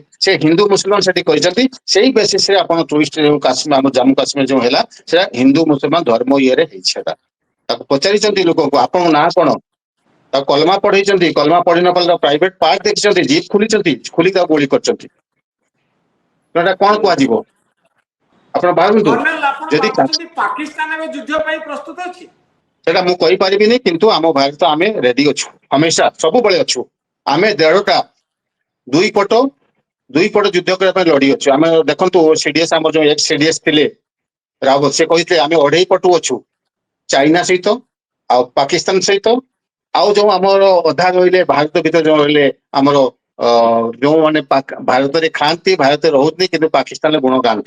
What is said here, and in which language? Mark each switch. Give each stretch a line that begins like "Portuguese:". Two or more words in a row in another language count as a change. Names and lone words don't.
Odia: ସେ ହିନ୍ଦୁ ମୁସଲମାନ ସେଠି କହିଛନ୍ତି, ସେଇ ବେସିସରେ ଆପଣ ଟୁରିଷ୍ଟ ଯୋଉ କାଶ୍ମୀର, ଆମ ଜାମ୍ମୁ କାଶ୍ମୀର ଯୋଉ ହେଲା, ସେଟା ହିନ୍ଦୁ ମୁସଲମାନ ଧର୍ମ ଇଏରେ ହେଇଛି। ସେଟା ତାକୁ ପଚାରିଛନ୍ତି ଲୋକଙ୍କୁ ଆପଣଙ୍କ ନାଁ କଣ, ତାକୁ କଲମା ପଢେଇଛନ୍ତି, କଲମା ପଢି ନ ପାରିଲେ
English: private part
Odia: ଦେଖିଛନ୍ତି, ଜିପ୍ ଖୋଲିଛନ୍ତି, ଖୋଲି ତାକୁ ଗୁଳି କରିଛନ୍ତି। ଏଟା କଣ କୁହାଯିବ? ଆପଣ ଭାବନ୍ତୁ, କର୍ଣ୍ଣଲ ଆପଣ ଯଦି ଭାବୁଛନ୍ତି ପାକିସ୍ତାନ ଏବେ युद्ध ପାଇଁ ପ୍ରସ୍ତୁତ ଅଛି? ସେଟା ମୁଁ କହିପାରିବିନି, କିନ୍ତୁ ଆମ ଭାରତ ଆମେ ରେଡି ଅଛୁ, ହମେଶା ସବୁବେଳେ ଅଛୁ। ଆମେ ଦେଢଟା ଦୁଇ ପଟ ଯୁଦ୍ଧ କରିବା ପାଇଁ ଲଢି ଅଛୁ। ଆମେ ଦେଖନ୍ତୁ ସିଡିଏସ୍, ଆମର ଯୋଉ
English: ex CDS
Odia: ଥିଲେ ରାୱତ, ସେ କହିଥିଲେ ଆମେ 2.5 ପଟୁ ଅଛୁ, ଚାଇନା ସହିତ, ଆଉ ପାକିସ୍ତାନ ସହିତ, ଆଉ ଯୋଉ ଆମର ଅଧା ରହିଲେ ଭାରତ ଭିତରେ ଯୋଉ ରହିଲେ ଆମର ଯୋଉମାନେ ଭାରତରେ ଖାଆନ୍ତି, ଭାରତରେ ରହୁଛନ୍ତି, କିନ୍ତୁ ପାକିସ୍ତାନରେ ଗୁଣ ଗାଆନ୍ତି।